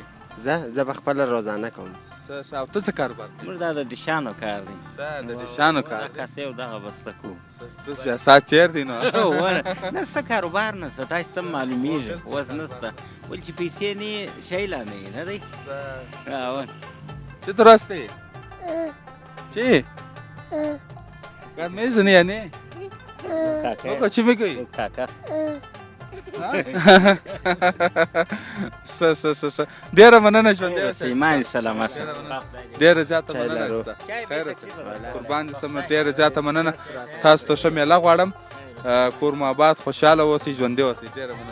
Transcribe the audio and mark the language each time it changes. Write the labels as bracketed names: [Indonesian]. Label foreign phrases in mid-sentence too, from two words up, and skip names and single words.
[Pashto] زه په خپله روزانه کوم او ته څه کاروبار موږ دا د ډیشانو کار دی د ډیشانو کار دا کاسې او دغه بسته کوو تاسو بیا ساعت تېر دی نو نه څه کاروبار نشته داسې ته معلومېږي اوس نشته ول چې پیسې نه یې شی لا نه یې نه دی [Persian] چه درسته چی؟ میزنی یعنی؟ بابا چی میگویی؟ [Pashto] کاکا ډیره مننه ژوندی اوسئ ایمان سلامت ډیره زیاته مننه خیر اوسه قربان دې سم ډیره زیاته مننه تاسو ته ښه میله غواړم کور مو آباد خوشحاله اوسئ ژوندي اوسئ ډیره مننه